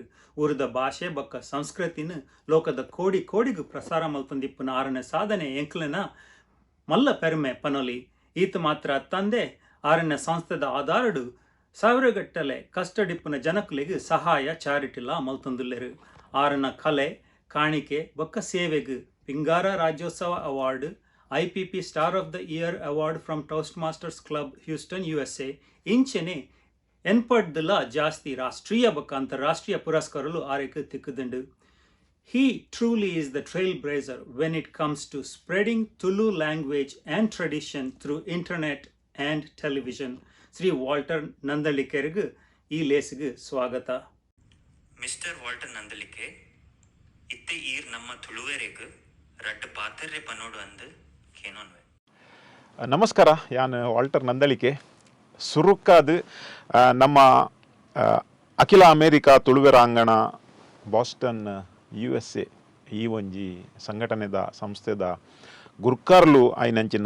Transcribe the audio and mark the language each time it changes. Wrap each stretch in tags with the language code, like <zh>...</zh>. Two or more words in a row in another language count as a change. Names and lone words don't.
<tcy>ಊರದ ಭಾಷೆ ಬೊಕ್ಕ ಸಂಸ್ಕೃತಿನ ಲೋಕದ ಕೋಡಿ ಕೋಡಿಗೂ ಪ್ರಸಾರ ಮಲ್ಪಂದಿಪ್ಪುನ ಆರನೇ ಸಾಧನೆ ಎಂಕ್ಲನ ಮಲ್ಲ ಪೆರ್ಮೆ ಪನೊಲಿ. ಈತ ಮಾತ್ರ ತಂದೆ ಆರನೇ ಸಂಸ್ಥೆದ ಆಧಾರಡು ಸಾವಿರಗಟ್ಟಲೆ ಕಷ್ಟಡಿಪ್ಪುನ ಜನಕುಲೆಗ್ ಸಹಾಯ ಚಾರಿಟಿಲ ಮಲ್ತೊಂದುಲ್ಲೇರು. ಆರನ ಕಲೆ ಕಾಣಿಕೆ ಬೊಕ್ಕ ಸೇವೆಗ್ ಪಿಂಗಾರ ರಾಜ್ಯೋತ್ಸವ ಅವಾರ್ಡ್, IPP ಸ್ಟಾರ್ ಆಫ್ ದ ಇಯರ್ ಅವಾರ್ಡ್ ಫ್ರಮ್ ಟೋಸ್ಟ್ ಮಾಸ್ಟರ್ಸ್ ಕ್ಲಬ್ ಹ್ಯೂಸ್ಟನ್ USA ಇಂಚೆನೆ ಎನ್ಪಡ್ದಲ ಜಾಸ್ತಿ ರಾಷ್ಟ್ರೀಯ ಬೊಕ್ಕ ಅಂತಾರಾಷ್ಟ್ರೀಯ ಪುರಸ್ಕಾರಲು ಆರೆಕ್ ತಿಕ್ಕುದುಂಡು.</tcy> <en>He truly is the trailblazer when it comes to spreading Tulu language and tradition through internet and television.</en> <tcy>ಶ್ರೀ ವಾಲ್ಟರ್ ನಂದಳಿಕೆರ್ಗ್ ಈ ಲೇಸ್ಗ್ ಸ್ವಾಗತ. ಮಿಸ್ಟರ್ ವಾಲ್ಟರ್ ನಂದಳಿಕೆ ಇತ್ತೆ ಈರ್ ನಮ್ಮ ತುಳುವೆರೆಗ್ ರಡ್ಡ್ ಪಾತೆರ್ರೆ ಪನೋಡು ಅಂದು ಕೇನೊನ್ವೆ. ನಮಸ್ಕಾರ, ಯಾನ್ ವಾಲ್ಟರ್ ನಂದಳಿಕೆ. ಸುರುಕ್ಕಾದ ನಮ್ಮ ಅಖಿಲ ಅಮೇರಿಕಾ ತುಳುವೆರಾಂಗಣ ಬಾಸ್ಟನ್ USA ಈ ಒಂಜಿ ಸಂಘಟನೆದ ಸಂಸ್ಥೆದ ಗುರ್ಕಾರ್ಲು ಆಯ್ನಂಚಿನ</tcy>